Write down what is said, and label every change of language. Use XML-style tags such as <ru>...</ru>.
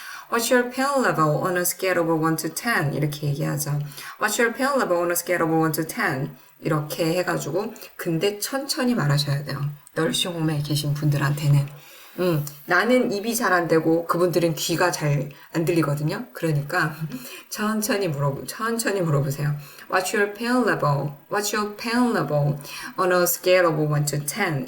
<en>What's your pain level on a scale of 1 to 10?</en> <ko>이렇게 얘기하죠.</ko> <en>What's your pain level on a scale of 1 to 10?</en> <ko>이렇게 해가지고 근데 천천히 말하셔야 돼요. 널싱홈에 계신 분들한테는 나는 입이 잘 안 되고 그분들은 귀가 잘 안 들리거든요. 그러니까 천천히 물어보세요.</ko> <en>What's your pain level? What's your pain level on a scale of 1 to 10?</en>